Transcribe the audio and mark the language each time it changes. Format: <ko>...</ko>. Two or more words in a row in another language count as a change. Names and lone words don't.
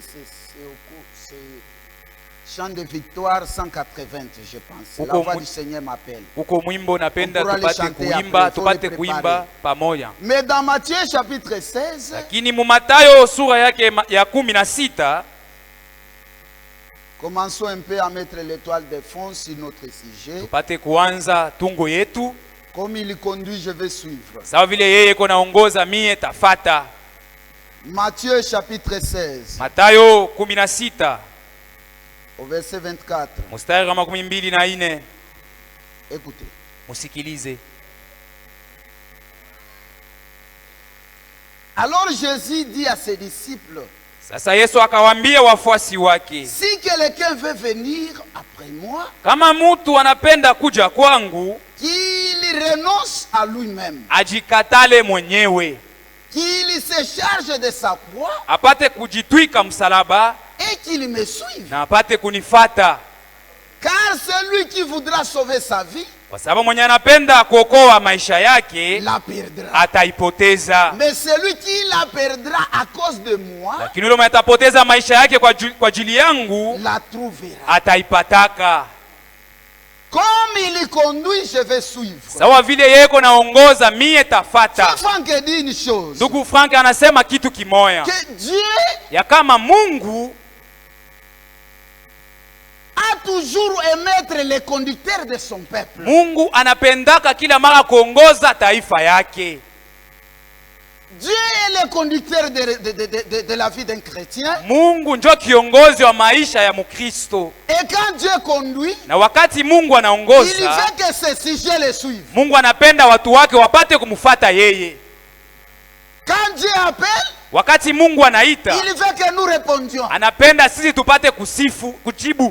<fr>C'est chant de victoire 180, je pense. La voix du Seigneur m'appelle.</fr> <sw>Uko mwimbo napenda</sw> <fr>On pourra</fr> <sw>tupate</sw> <fr>le chanter</fr> <sw>kuimba,</sw> <fr>après, faut</fr> <sw>tupate</sw> <fr>le</fr> <sw>kuimba</sw> <fr>préparer.</fr> <sw>pamoja.</sw> <fr>Mais dans Matthieu chapitre 16,</fr> <sw>Lakini mu Mathayo sura yake ya 16,</sw> <fr>commençons un peu à mettre l'étoile de fond sur notre sujet.</fr> <sw>tupate kuanza tungo yetu.</sw> <fr>Comme il conduit, je vais suivre.</fr> <sw>Sawa vile yeye naongoza, mie tafata.</sw> <fr>Matthieu chapitre 16,</fr> <sw>Mathayo 16</sw> <fr>au verset 24.</fr> <sw>mstari wa 24.</sw> <fr>Écoutez.</fr> <sw>Musikilize.</sw> <fr>Alors Jésus dit à ses disciples,</fr> <sw>Sasa Yesu akawaambia wafuasi wake,</sw> <fr>si quelqu'un veut venir après moi,</fr> <sw>kama mtu anapenda kuja kwangu,</sw> <fr>qu'il renonce à lui-même,</fr> <sw>ajikatale mwenyewe,</sw> <fr>qu'il se charge de sa croix</fr> <sw>apate kujitwika msalaba</sw> <fr>et qu'il me suive.</fr> <sw>na apate kunifata.</sw> <fr>Car celui qui voudra sauver sa vie,</fr> <sw>Kwa sababu mwenye anapenda kuokoa maisha yake</sw> <fr>la perdra.</fr> <sw>ataipoteza,</sw> <fr>Mais celui qui la perdra à cause de moi,</fr> <sw>lakini yule mwenye atapoteza maisha yake kwa ajili yangu</sw> <fr>la trouvera.</fr> <sw>ataipataka.</sw> <fr>Comme il conduit, je vais suivre.</fr> <sw>Sawa vile yeye naongoza, mie tafata.</sw> <fr>Franck dit une chose,</fr> <sw>Ndugu Frank anasema kitu kimoya,</sw> <fr>que Dieu</fr> <sw>ya kama Mungu</sw> <fr>a toujours aimé être le conducteur de son peuple.</fr> <sw>Mungu anapendaka kila mara kuongoza taifa yake.</sw> <fr>Dieu est le conducteur de la vie d'un chrétien.</fr> <sw>Mungu ndio kiongozi wa maisha ya Mkristo.</sw> <fr>Et quand Dieu conduit,</fr> <sw>Na wakati Mungu</sw> <fr>il</fr> <sw>anaongoza,</sw> <fr>veut que ses sujets le suivent.</fr> <sw>Mungu anapenda watu wake wapate kumfuata yeye.</sw> <fr>Quand Dieu appelle,</fr> <sw>Wakati Mungu anaita,</sw> <fr>il veut que nous répondions.</fr> <sw>anapenda sisi tupate kujibu.</sw>